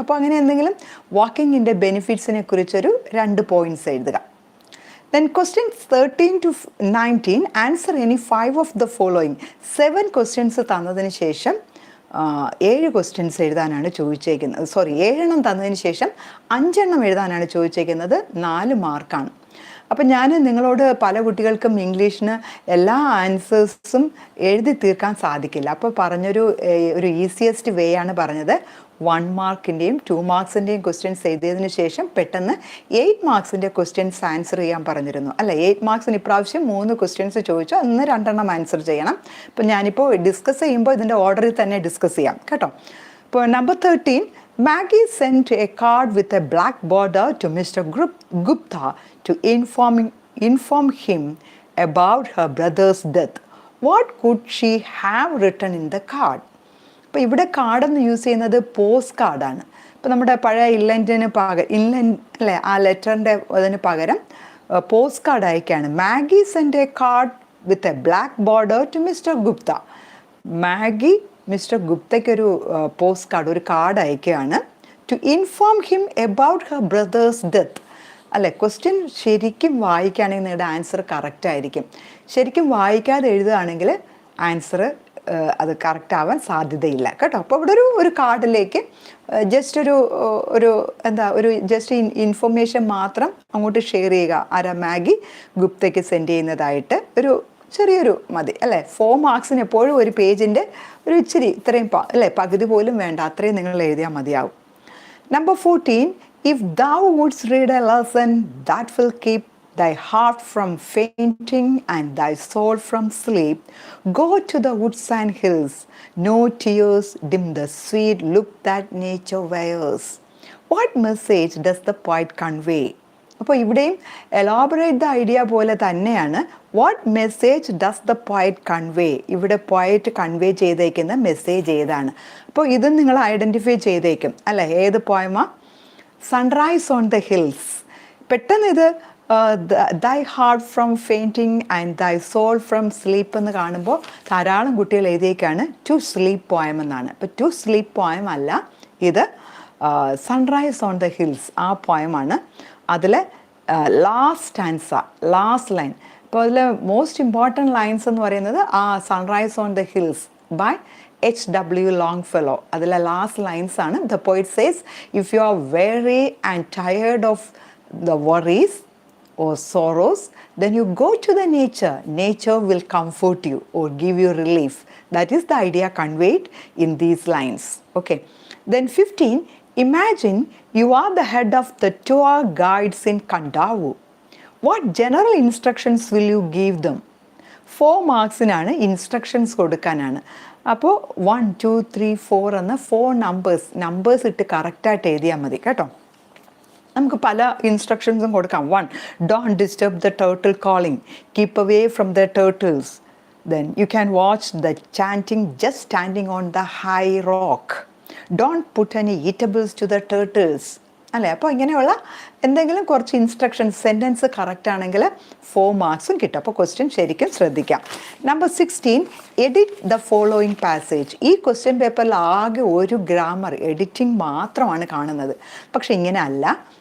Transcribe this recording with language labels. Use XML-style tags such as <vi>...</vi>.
<ml>അപ്പോൾ അങ്ങനെ എന്തെങ്കിലും വാക്കിങ്ങിൻ്റെ ബെനിഫിറ്റ്സിനെ കുറിച്ചൊരു 2 പോയിൻറ്റ്സ് എഴുതുക.</ml> <en>Then questions 13 to 19, answer any 5 of the following.</en> <ml>7 questions തന്നതിന് ശേഷം 7 ക്വസ്റ്റ്യൻസ് എഴുതാനാണ് ചോദിച്ചേക്കുന്നത്. 7 എണ്ണം തന്നതിന് ശേഷം 5 എണ്ണം എഴുതാനാണ് ചോദിച്ചേക്കുന്നത്. 4 മാർക്കാണ്. അപ്പം ഞാൻ നിങ്ങളോട് പല കുട്ടികൾക്കും ഇംഗ്ലീഷിന് എല്ലാ ആൻസേഴ്സും എഴുതി തീർക്കാൻ സാധിക്കില്ല. അപ്പോൾ പറഞ്ഞൊരു ഈസിയസ്റ്റ് വേ ആണ് പറഞ്ഞത്. 1 മാർക്കിൻ്റെയും 2 മാർക്സിൻ്റെയും ക്വസ്റ്റ്യൻസ് എഴുതിയതിന് ശേഷം പെട്ടെന്ന് 8 മാർക്സിൻ്റെ ക്വസ്റ്റ്യൻസ് ആൻസർ ചെയ്യാൻ പറഞ്ഞിരുന്നു, അല്ല. 8 മാർക്സിന് ഇപ്രാവശ്യം 3 ക്വസ്റ്റ്യൻസ് ചോദിച്ചു, അന്ന് 2 എണ്ണം ആൻസർ ചെയ്യണം. അപ്പം ഞാനിപ്പോൾ ഡിസ്കസ് ചെയ്യുമ്പോൾ ഇതിൻ്റെ ഓർഡറിൽ തന്നെ ഡിസ്കസ് ചെയ്യാം, കേട്ടോ. ഇപ്പോൾ number</ml> <en>13, Maggie sent a card with a black border to Mr. Gupta to inform him about her brother's death. What could she have written in the card?</en> <ml>അപ്പോൾ ഇവിടെ കാർഡെന്ന് യൂസ് ചെയ്യുന്നത് പോസ്റ്റ് കാർഡാണ്. അപ്പോൾ നമ്മുടെ പഴയ ഇൻലൻഡിന് പകരം ഇൻലൻഡ് അല്ലേ ആ ലെറ്ററിൻ്റെ അതിന് പകരം പോസ്റ്റ് കാർഡ് അയക്കുകയാണ്.</ml> <en>Maggie send a card with a black border to mister Gupta.</en> <ml>Maggi mister ഗുപ്തയ്ക്കൊരു post card, ഒരു കാർഡ് അയക്കുകയാണ്.</ml> <en>To inform him about her brother's death.</en> <ml>അല്ലെ, ക്വസ്റ്റ്യൻ ശരിക്കും വായിക്കുകയാണെങ്കിൽ നിങ്ങളുടെ ആൻസർ കറക്റ്റ് ആയിരിക്കും. ശരിക്കും വായിക്കാതെ എഴുതുകയാണെങ്കിൽ ആൻസർ അത് കറക്റ്റ് ആവാൻ സാധ്യതയില്ല കേട്ടോ. അപ്പോൾ ഇവിടെ ഒരു കാർഡിലേക്ക് ജസ്റ്റ് ഒരു ജസ്റ്റ് ഇൻഫർമേഷൻ മാത്രം അങ്ങോട്ട് ഷെയർ ചെയ്യുക. ആരാ? മാഗി ഗുപ്തയ്ക്ക് സെൻഡ് ചെയ്യുന്നതായിട്ട് ഒരു ചെറിയൊരു മതി അല്ലേ. 4 മാർക്സിന് എപ്പോഴും ഒരു പേജിൻ്റെ ഒരു ഇച്ചിരി ഇത്രയും അല്ലേ പകുതി പോലും വേണ്ട, അത്രയും നിങ്ങൾ എഴുതിയാൽ മതിയാവും.</ml> <en>Number 14, if thou wouldst read a lesson that will keep thy heart from fainting and thy soul from sleep, go to the woods and hills. No tears dim the sweet look that nature wears. What message does the poet convey?</en> <ml>അപ്പോൾ ഇവിടെയും elaborate the idea പോലെ തന്നെയാണ്.</ml> <en>What message does the poet convey?</en> <ml>ഇവിടെ poet convey ചെയ്തേക്കുന്ന message ഏതാണ്? അപ്പോൾ ഇത് നിങ്ങൾ ഐഡൻറ്റിഫൈ ചെയ്തേക്കും അല്ലേ, ഏത് പോയമാ? Sunrise on the hills. പെട്ടെന്ന് ഇത്</ml> <en>thy heart from fainting and thy soul from sleep</en> <ml>എന്ന് കാണുമ്പോൾ ധാരാളം കുട്ടികൾ എഴുതിയേക്കാണ് ടു സ്ലീപ്പ് പോയം എന്നാണ്. അപ്പോൾ ടു സ്ലീപ്പ് പോയം അല്ല, ഇത് സൺറൈസ് ഓൺ ദ ഹിൽസ് ആ പോയമാണ്. അതിൽ ലാസ്റ്റ് ലൈൻ. അപ്പോൾ അതിൽ മോസ്റ്റ് ഇമ്പോർട്ടൻറ്റ് ലൈൻസ് എന്ന് പറയുന്നത് ആ sunrise on the hills by H.W. Longfellow. അതിലെ ലാസ്റ്റ് ലൈൻസ് ആണ്.</ml> <en>The poet says, if you are very and tired of the worries or sorrows, then you go to the nature. Nature will comfort you or give you relief. That is the idea conveyed in these lines. Okay. Then 15, imagine you are the head of the tour guides in Kandavu. What general instructions will you give them?</en> <ml>4 മാർക്സിനാണ് instructions കൊടുക്കാനാണ്. അപ്പോൾ 1, 2, 3, 4 എന്ന 4 numbers ഇട്ട് കറക്റ്റായിട്ട് എഴുതിയാൽ മതി കേട്ടോ. നമുക്ക് പല ഇൻസ്ട്രക്ഷൻസും കൊടുക്കാം.</ml> <en>1, don't disturb the turtle calling, keep away from the turtles. Then you can watch the chanting just standing on the high rock. Don't put any eatables to the turtles.</en> <ml>അല്ലേ, അപ്പോൾ ഇങ്ങനെയുള്ള എന്തെങ്കിലും കുറച്ച് ഇൻസ്ട്രക്ഷൻസ് സെൻറ്റൻസ് കറക്റ്റ് ആണെങ്കിൽ 4 മാർക്സും കിട്ടും. അപ്പോൾ question ശരിക്കും ശ്രദ്ധിക്കാം. Number 16, edit the following passage. ഈ ക്വസ്റ്റ്യൻ പേപ്പറിൽ ആകെ ഒരു ഗ്രാമർ എഡിറ്റിംഗ് മാത്രമാണ് കാണുന്നത്. പക്ഷെ ഇങ്ങനെ അല്ല.</ml>